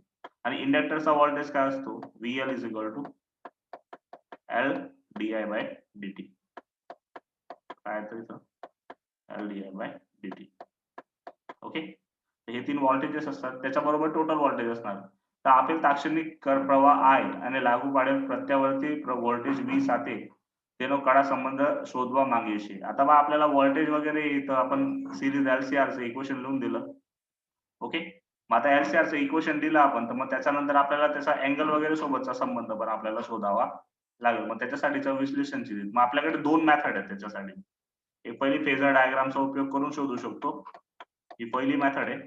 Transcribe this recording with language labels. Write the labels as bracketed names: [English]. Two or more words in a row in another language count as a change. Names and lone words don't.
[Marathi] आणि इंडक्टरचा व्होल्टेज काय असतो? VL [English] is equal to L D I by D T. [Marathi] काय येतं इथं? [English] L D I by D T. [Marathi] ओके, हे तीन व्होल्टेजेस असतात, त्याच्याबरोबर टोटल व्होल्टेज असणार. [Gujarati] तर આપેલ તાક્ષણિક પ્રવાહ I અને લાગુ પાડેલ પ્રત્યાવર્તી व्होल्टेज V સાથે તેનો કડા સંબંધ શોધવા માંગીએ છીએ. [Marathi] आता बा आपल्याला व्होल्टेज वगैरे इथं आपण सिरीज LCR चं इक्वेशन लिहून दिलं. ओके, मग आता LCR चं इक्वेशन दिलं आपण, तर मग त्याच्यानंतर आपल्याला त्याचा अँगल वगैरे सोबतचा संबंध पण आपल्याला शोधावा लागेल. मग त्याच्यासाठीचं विश्लेषणची रीत. मग आपल्याकडे दोन मेथड आहेत त्याच्यासाठी. एक पहिली फेजर डायग्रामचा उपयोग करून शोधू शकतो, ही पहिली मेथड आहे.